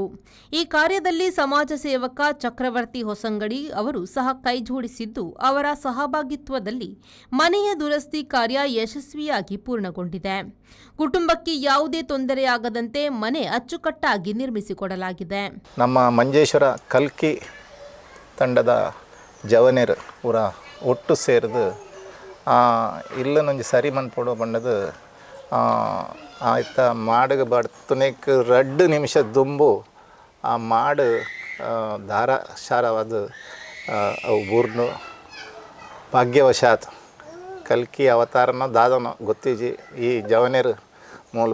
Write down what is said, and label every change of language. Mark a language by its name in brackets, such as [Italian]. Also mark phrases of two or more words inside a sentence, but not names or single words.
[Kannada] ಈ ಕಾರ್ಯದಲ್ಲಿ ಸಮಾಜ ಸೇವಕ ಚಕ್ರವರ್ತಿ ಹೊಸಂಗಡಿ ಅವರು ಸಹ ಕೈಜೋಡಿಸಿದ್ದು, ಅವರ ಸಹಭಾಗಿತ್ವದಲ್ಲಿ ಮನೆಯ ದುರಸ್ತಿ ಕಾರ್ಯ ಯಶಸ್ವಿಯಾಗಿ ಪೂರ್ಣಗೊಂಡಿದೆ. ಕುಟುಂಬಕ್ಕೆ ಯಾವುದೇ ತೊಂದರೆಯಾಗದಂತೆ ಮನೆ ಅಚ್ಚುಕಟ್ಟಾಗಿ ನಿರ್ಮಿಸಿಕೊಡಲಾಗಿದೆ. [Tulu] ನಮ್ಮ ಮಂಜೇಶ್ವರ ಕಲ್ಕಿ ತಂಡದ ಜವನೇರು ಪೂರ ಒಟ್ಟು ಸೇರಿದು ಇಲ್ಲನೊಂದು ಸರಿ ಮನ್ಪೊಡು ಬಂಡದು ಆಯ್ತ ಮಾಡಗೆ ಬಡ್ತುನೆಕ್ 2 ನಿಮಿಷ ದುಂಬು ಆ ಮಾಡು ಧಾರಾಶಾರವಾದ ಅವು ಬೂರ್ನು ಭಾಗ್ಯವಶಾತ್ ಕಲ್ಕಿ ಅವತಾರನ ದಾದನ ಗೊತ್ತಿಜಿ ಈ ಜವನೇರು ಮೂಲ